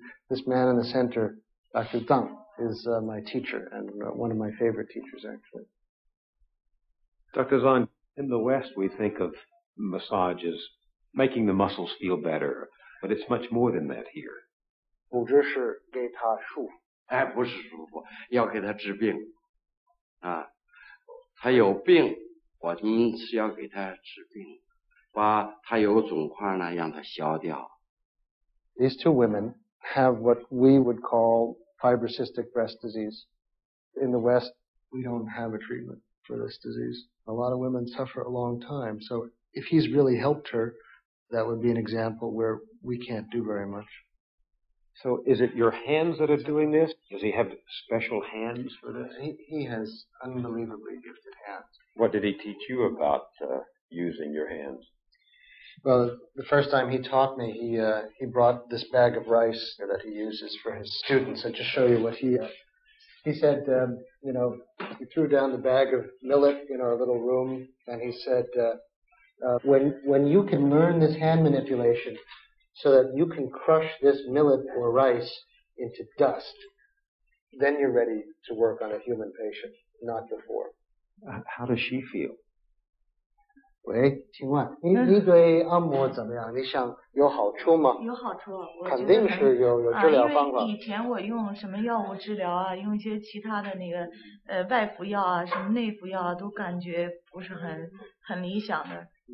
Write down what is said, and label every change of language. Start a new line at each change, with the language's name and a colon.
English: This man in the center, Dr. Zhang, is my teacher and one of my favorite teachers, actually. Dr. Zhang, in the West we think of massage as making the muscles feel better, but it's much more than that here.
Chinese: 不只是给他舒服，不是舒服，要给他治病啊。他有病，我们是要给他治病，把他有肿块呢，让他消掉。
English: These two women have what we would call fibrocystic breast disease. In the West, we don't have a treatment for this disease. A lot of women suffer a long time. So if he's really helped her, that would be an example where we can't do very much. So is it your hands that are doing this? Does he have special hands for this? He has unbelievably gifted hands. What did he teach you about using your hands? Well, the first time he taught me, he brought this bag of rice that he uses for his students. And to show you what he said, he threw down the bag of millet in our little room, and he said, when you can learn this hand manipulation so that you can crush this millet or rice into dust, then you're ready to work on a human patient, not before. How does she feel?
Chinese: 喂，请问你对按摩怎么样？你想有好处吗？有好处，肯定是有治疗方法。因为以前我用什么药物治疗啊，用一些其他的那个外服药啊，什么内服药啊，都感觉不是很理想的。